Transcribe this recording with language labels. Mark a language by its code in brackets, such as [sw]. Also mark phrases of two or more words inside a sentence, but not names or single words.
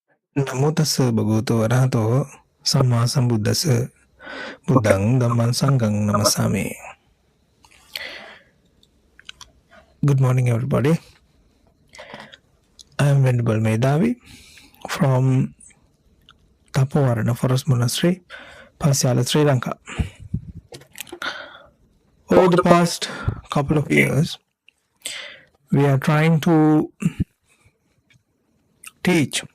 [pi] නමෝ තස්ස භගවතු වරහතෝ සම්මා සම්බුද්දස්ස බුද්ධං ධම්මං සංඝං නමස්සාමි. [en] Good morning, everybody. I am Venerable Medhaavi from Thapo Arana Forest Monastery, Padiyatalave, Sri Lanka. Over the past couple of years, we are trying to teach.